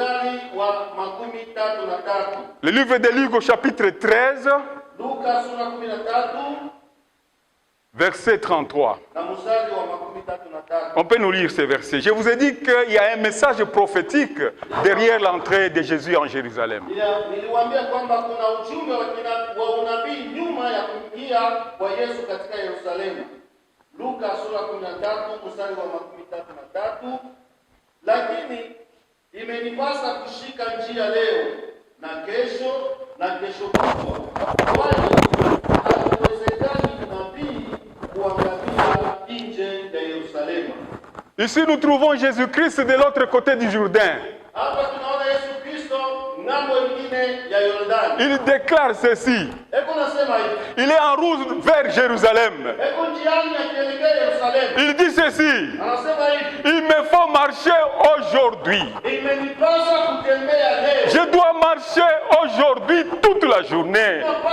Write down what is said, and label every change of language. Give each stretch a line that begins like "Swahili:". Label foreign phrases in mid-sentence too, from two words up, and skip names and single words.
French: Le livre de Luc au chapitre 13, verset 33. On peut nous lire ces versets. Je vous ai dit qu'il y a un message prophétique derrière l'entrée de Jésus en Jérusalem.
Swahili: Luka sura 13 mstari wa 33, lakini imenipasa kushika njia leo na kesho kutwa, kwani haiwezekani nabii kuangamia nje ya Yerusalemu.
French: Ici nous trouvons Jésus-Christ de l'autre côté du Jourdain.
Swahili: Hapa tunaona Yesu Kristo ngambo nyingine ya Yordani.
French: Il déclare ceci. Il est en route vers Jérusalem. Il dit ceci. Il me faut marcher aujourd'hui. Je dois marcher aujourd'hui toute la journée.